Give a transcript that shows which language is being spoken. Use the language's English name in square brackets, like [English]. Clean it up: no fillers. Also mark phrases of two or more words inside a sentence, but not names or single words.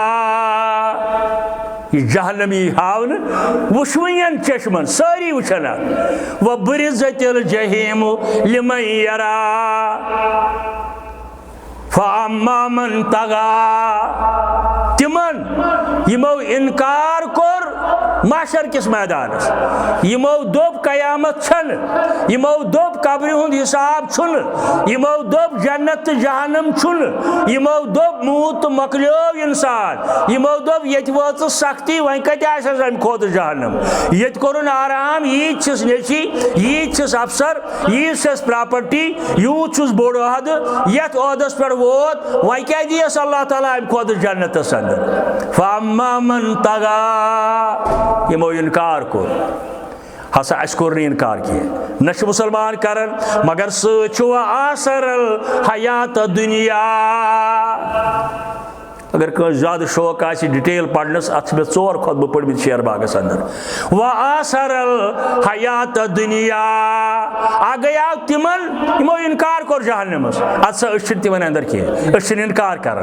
[Kashmiri] یہ جہنم یی ہاونہٕ وٕچھوٕنٮ۪ن چشمن سٲری وٕچھن اتھ [Arabic] وبرزت الجحیم لمن یرا فاما من طغى [Kashmiri] تمن یمو انکار کوٚر محشر کس میدانس یمو دوٚپ قیامت چھنہٕ یمو دوٚپ قبرِ ہُنٛد حساب چھُنہٕ یمو دوٚپ جنت تہٕ جہنم چھُنہٕ یمو دوٚپ موٗد تہٕ مۄکلیو انسان یمو دوٚپ ییٚتہِ وٲژ سختی وۄنۍ کتہِ آسٮ۪س امہِ کھۄتہٕ جہنم ییٚتہِ کوٚرُن آرام ییٖتۍ چھِس نیچی ییٖتۍ چھِس افسر ییٖژ چھس پراپرٹی یوٗت چھُس بوٚڑ عہدٕ یتھ عہدس پٮ۪ٹھ ووت وۄنۍ کیٛاہ دِیس اللہ تعالیٰ امہِ کھۄتہٕ جنتس اندر [Arabic] فاما من طغى [Kashmiri] یمو انکار کوٚر ہسا اَسہِ کوٚر نہٕ انکار کینٛہہ نہ چھِ مُسلمان کران مگر سۭتۍ چھُ [Arabic] آثر الحیات دُنیا [Kashmiri] اگر کٲنٛسہِ زیادٕ شوق آسہِ ڈِٹیل پرنس اتھ چھِ مےٚ 4 خۄطبہٕ پٔرمٕتۍ شیر باغس اندر [Arabic] وآثر الحیات دُنیا [Kashmiri] اکھ گٔیاو تِمن یِمو انکار کوٚر جہنمس ادٕ سا أسۍ چھِنہٕ تِمن اندر کینٛہہ أسۍ چھِنہٕ انکار کران